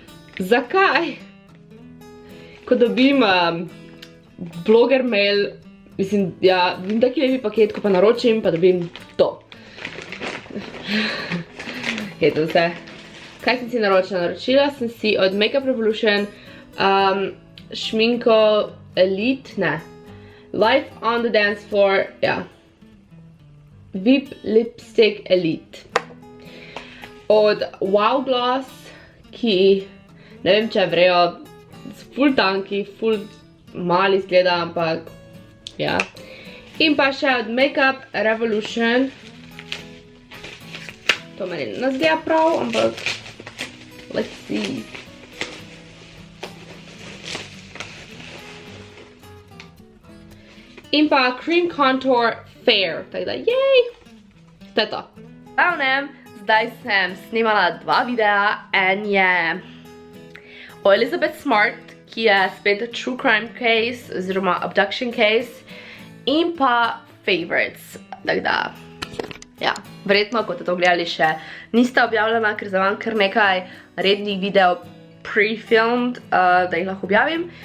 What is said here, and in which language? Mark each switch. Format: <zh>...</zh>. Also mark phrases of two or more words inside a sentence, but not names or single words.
<sl>Zakaj? Ko dobim</sl> <en>blogger mail</en> <sl>Mislim, ja, vidim taki lepi paket, ko pa naročim, pa dobim to. Je to vse. Kaj sem si naročila? Naročila sem si od Makeup Revolution šminko Elite, ne. Life on the Dance Floor, ja. VIP Lipstick Elite. Od Wow Gloss, ki ne vem, če vrejo, ful tanki, ful mali izgleda, ampak ja. In pa še od Makeup Revolution. To meni ne zgleda prav, ampak</sl> <en>let's see.</en> <sl>In pa Cream Contour Fair. Tako da, jej! To je to. Glavnem, zdaj sem snimala 2 videa. En je o Elizabeth Smart, ki je spet</sl> <en>True Crime Case,</en> <sl>oziroma</sl> <en>Abduction Case.</en> <sl>In pa Favorites. Tako da, ja, verjetno, kot ste to gledali, še niste objavljena, ker za vam kar nekaj rednih videov pre-filmed, da jih lahko objavim.</sl>